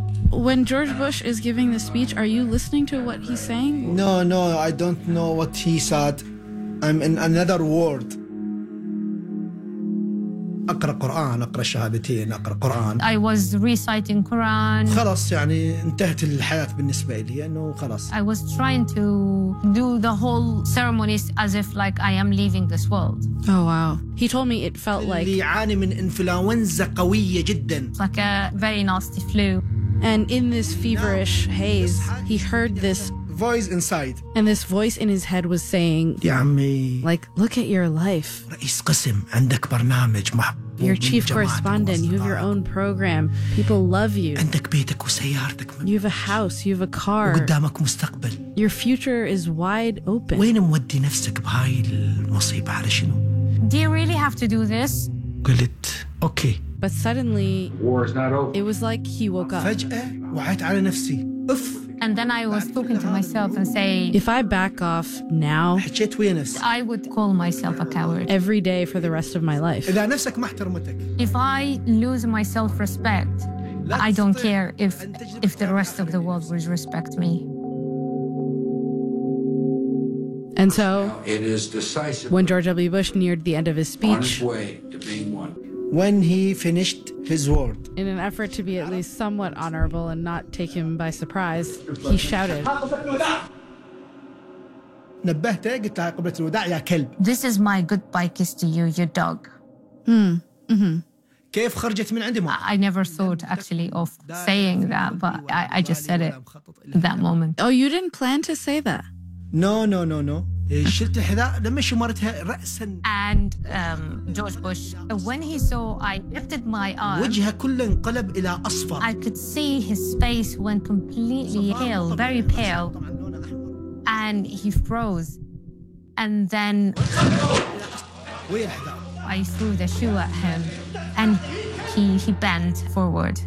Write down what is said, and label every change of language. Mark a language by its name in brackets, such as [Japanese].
[English] When George Bush is giving the speech, are you listening to what he's saying? No, no, I don't know what he said. I'm in another world. [Arabic] أقرأ قرآن, أقرأ شهادتين, أقرأ قرآن. [English] I was reciting Quran. [Arabic] خلاص يعني انتهت الحياة بالنسبة لي, إنه خلاص. [English] I was trying to do the whole ceremonies as if like I am leaving this world. Oh wow. He told me it felt like. [Arabic] اللي يعاني من إنفلونزا قوية جدا. [English] Like a very nasty flu. And in this feverish haze, he heard this voice inside. And this voice in his head was saying, [Arabic] يا عمي, [English] like, look at your life. [Arabic] رئيس قسم, عندك برنامج محبوب. [English] You're chief correspondent. You have your own program. People love you. [Arabic] عندك بيتك وسيارتك. [English] You have a house. You have a car. [Arabic] وقدامك مستقبل. [English] Your future is wide open. [Arabic] وين مودي نفسك بهاي المصيبة على شنو؟ [English] Do you really have to do this? [Arabic] قلت, okay. [English] But suddenly, war is not over. It was like he woke up. [Arabic] فجأة وعيت على نفسي. أوف. [English] And then I was talking to myself and saying, if I back off now, I would call myself a coward every day for the rest of my life. If I lose my self-respect, I don't care if the rest of the world would respect me. And so, it is decisive. When George W. Bush neared the end of his speech, on his way to being one. When he finished his word, in an effort to be at least somewhat honorable and not take him by surprise, he shouted, this is my goodbye kiss to you, you dog. I never thought actually of saying that, but I just said it at that moment. Oh, you didn't plan to say that? No. [Arabic] شلت الحذاء لما شمرتها رأسا. [English] And George Bush, when he saw I lifted my arm, [Arabic] وجهه كله انقلب إلى أصفر. [English] I could see his face went completely pale, very pale, and he froze. And then I threw the shoe at him, and he bent forward.